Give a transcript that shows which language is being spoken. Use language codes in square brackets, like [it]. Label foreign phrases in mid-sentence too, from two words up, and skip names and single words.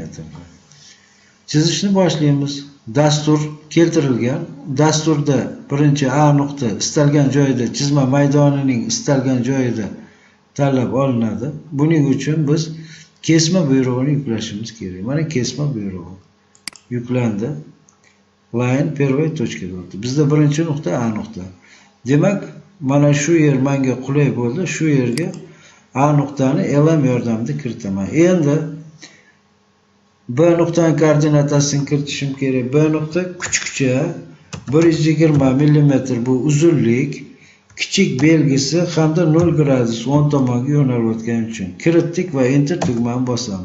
[uz] Chizishni boshlaymiz. Dastur keltirilgan. Dasturda birinchi A nuqta istalgan joyda, chizma maydonining istalgan joyida tanlab olinadi. Buning uchun biz kesma buyrug'ini yuklashimiz kerak. Mana kesma buyrug'i yuklandi. Line [ru] первой точкаga [uz] o'tdi. Bizda birinchi nuqta A nuqta. Demak, mana shu yer menga qulay bo'ldi. Shu yerga A nuqtani LM yordamida kiritaman. Endi B nuqtaning koordinatasini kiritishim kerak. B nuqta kuchukcha 120 mm bu uzunlik, kichik belgisi hamda 0 gradus 10 tomonga yo'nalayotgani uchun kiritdik va enter tugmani bosamiz.